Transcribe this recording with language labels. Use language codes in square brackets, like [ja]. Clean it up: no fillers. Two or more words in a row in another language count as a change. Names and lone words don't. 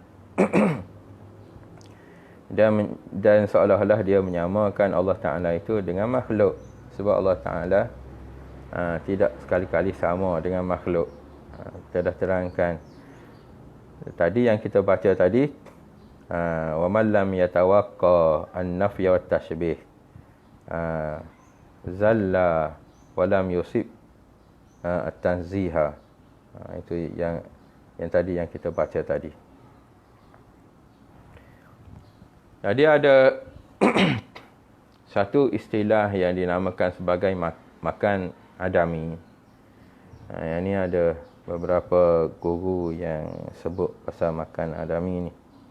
[ms] Dan seolah-olah dia menyamakan Allah Ta'ala itu dengan makhluk. Sebab Allah Ta'ala tidak sekali-kali sama dengan makhluk. Kita dah terangkan tadi yang kita baca tadi, [ar] ومن لم يتوق النفي والتشبيه زل ولم يصب التنزيها. [ms] Itu yang tadi yang kita baca tadi. Jadi ada satu istilah yang dinamakan sebagai makan adami. Yang ni ada beberapa guru yang sebut pasal makan adami ni.